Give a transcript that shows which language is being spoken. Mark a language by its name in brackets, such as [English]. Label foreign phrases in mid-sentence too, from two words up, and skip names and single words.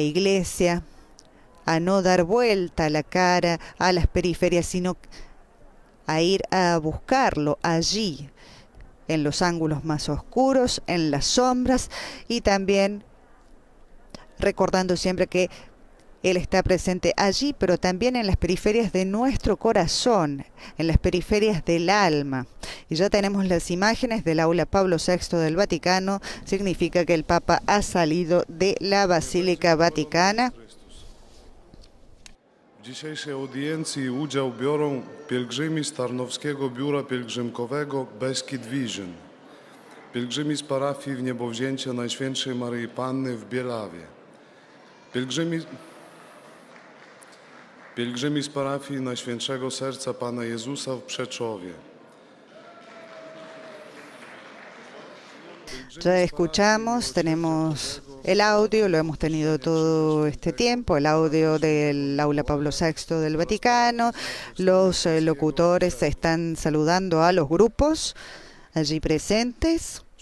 [Spanish] iglesia, a no dar vuelta la cara a las periferias, sino a ir a buscarlo allí, en los ángulos más oscuros, en las sombras, y también recordando siempre que Él está presente allí, pero también en las periferias de nuestro corazón, en las periferias del alma. Y ya tenemos las imágenes del aula Pablo VI del Vaticano. Significa que el Papa ha salido de la Basílica Vaticana. [Polish] W dzisiejszej audiencji udział biorą pielgrzymi z Tarnowskiego Biura Pielgrzymkowego Beskid Vision, pielgrzymi z parafii w Niebowzięcia Najświętszej Maryi Panny w Bielawie, pielgrzymi z parafii Najświętszego Serca Pana Jezusa w Przeczowie. [Spanish] Ya escuchamos, tenemos el audio, lo hemos tenido todo este tiempo, el audio del aula Pablo VI del Vaticano. Los locutores están saludando a los grupos allí presentes.